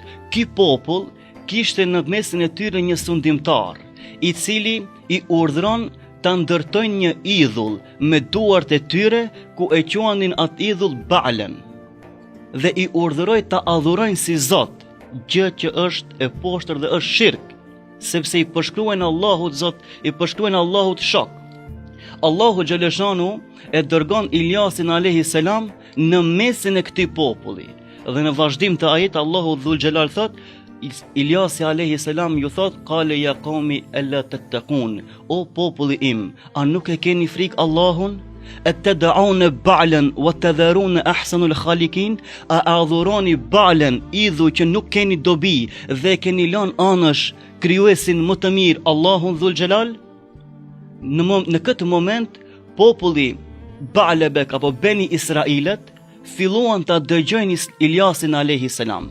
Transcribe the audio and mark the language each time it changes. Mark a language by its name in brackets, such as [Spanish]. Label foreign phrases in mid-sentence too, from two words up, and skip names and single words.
[Albanian] Ky popull kishte në mesin e tyre një sundimtar, i cili i urdhëron ta ndërtojnë një idhull me duart e tyre, ku e quanin atë idhull Ba'len, dhe i urdhëroi ta adhurojnë si Zot, gjë që është e poshtër dhe është shirk, sepse i përshkruajnë Allahut Zot, i përshkruajnë Allahut shok. Allahu Gjeleshanu e dërgon Ilyasin a.s. në mesin e këtij populli. Dhe në vazhdim të ajet, Allahu Dhul Xhelal thot, Ilyasi a.s. ju thot, [Arabic] قال يا قوم ألا تتقون, [Albanian] o populli im, a nuk e keni frikë Allahun? [Arabic] أتدعون بعلا وتذرون أحسن الخالقين, [Albanian] a adhuroni ba'lan, idhu që nuk keni dobi dhe keni lënë anësh krijuesin më të mirë, Allahun Dhul Xhelal? Në këtë moment populli Ba'alebek apo Beni Israilet filluan ta dëgjojnë Iljasin [Arabic] عليه السلام.